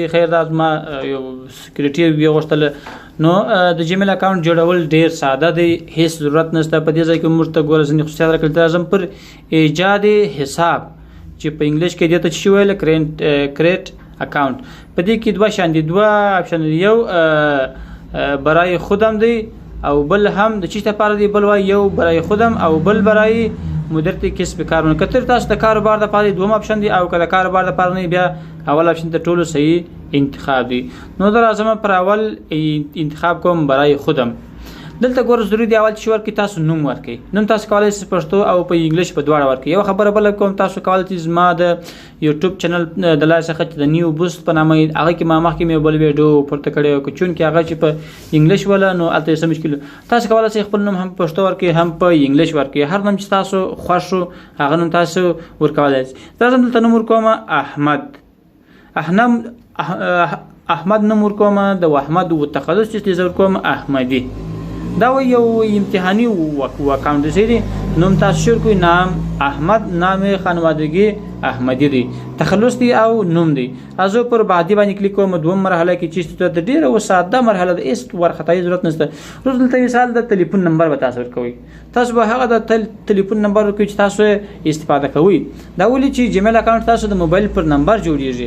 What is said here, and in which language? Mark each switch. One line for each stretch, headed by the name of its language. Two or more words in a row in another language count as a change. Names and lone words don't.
Pashto: خیر دا زما یو سکیورټي وی غوښتل. نو د جمیل اکاونټ جوړول ډیر ساده دی، هیڅ ضرورت نشته. په دې ځای کې موږ ته ګوره ځینې خصوصیات راکړل. راځم پر ایجاد حساب چې په انګلیش کې دې ته څه ویل
English: create account.
Pashto: په دې کې دوه شان دي، دوه اپشن دي. یو
Persian: برای خودم
Pashto: دی او بل هم د چی لپاره دی. بل وای یو
Persian: برای خودم
Pashto: او بل
Persian: برای مدیریت کسب
Pashto: کارونه. کتر تاسو د کاروبار د لپاره دوه اپشن دي او که د کاروبار د لپاره نه بیا اول اپشن ته ټولو صحیح انتخاب دی. نو دا لازم پر اول انتخاب کوم
Persian: برای خودم.
Pashto: دلته ګوره ضروري دی اول چې ورکړئ تاسو نوم ورکړئ. نوم تاسو کولی شئ پښتو او په انګلیش په دواړه ورکړئ. یو خبره بله کوم، تاسو کولی شئ زما د یوټیوب چینل د لارې څخه چې د نیو بوست په نامه هغه کې ما مخکې مې بل ویډیو پورته کړی و، چونکې هغه چې په انګلیش وله نو هلته څه مشکل. تاسو کولی شئ خپل نوم هم په پښتو ورکړئ هم په انګلیش ورکړئ. هر نوم چې تاسو خوښ شو هغه نوم تاسو ورکولی شئ. راځم دلته نوم ورکوم احمد. احمد نوم ورکوم د احمد و تخلص چې زه ورکوم احمدي. دا یو امتحاني اکاونټ دی. نوم تاسو شروع کوئ
Persian: نام احمد، نام خانوادگی احمدی
Pashto: دی، تخلص دی او نوم دی. راځو پر بعدي باندې کلیک کوم. دوم مرحله کې چې ته ډیره و ساده مرحله ده، هیڅ ورخطایي ضرورت نشته. روز دلته مثال د ټلیفون نمبر به تاسو ورکوئ. تاسو به هغه د ټلیفون نمبر ورکوئ چې تاسو استفاده کوئ. دا ولې چې جمیل اکاونټ تاسو د موبایل پر نمبر جوړیږي.